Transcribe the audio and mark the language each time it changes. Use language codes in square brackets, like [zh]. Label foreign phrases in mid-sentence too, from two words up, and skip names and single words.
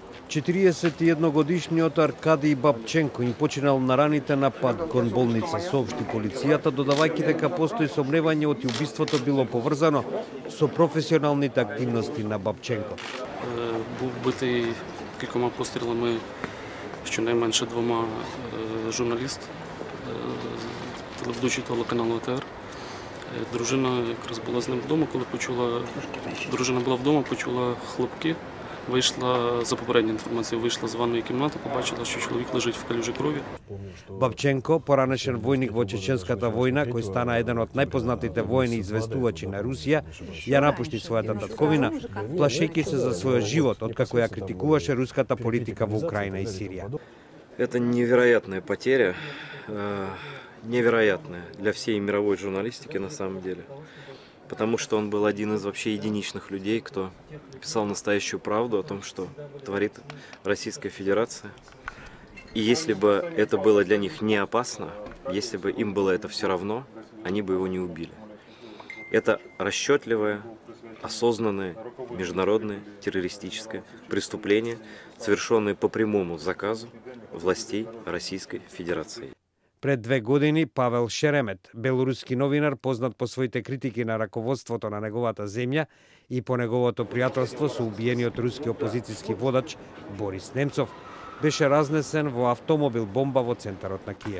[mk] 41-годишниот Аркадий Бабченко им починал на раните на пат кон болница, соопшти полицијата, додавајќи дека постои сомневање оти убиството било поврзано со професионалните активности на Бабченко. [uk] Був битий кількома пострілами щонайменше двома журналіст, телеведучий телеканалу АТР. Дружина якраз була з ним вдома, коли дружина була вдома, почула хлопки. Вийшла, за попередньою інформацією, вийшла з ванної кімнати, побачила, що чоловік лежить в калюжі крові. [mk] Бабченко, поранешен војник во Чеченската војна, кој стана еден од најпознатите војни известувачи на Русија, ја напушти својата татковина, плашејќи се за својот живот, откако ја критикуваше руската политика во Украина и Сирија. [ru] Это невероятная потеря, невероятная для всей мировой журналистики на самом деле. Потому что он был один из вообще единичных людей, кто писал настоящую правду о том, что творит Российская Федерация. И если бы это было для них не опасно, если бы им было это все равно, они бы его не убили. Это расчетливое, осознанное, международное террористическое преступление, совершенное по прямому заказу властей Российской Федерации. [mk] Пред 2 години Павел Шеремет, белоруски новинар познат по своите критики на раководството на неговата земја и по неговото пријателство со убиениот руски опозицијски водач Борис Немцов, беше разнесен во автомобил бомба во центарот на Киев.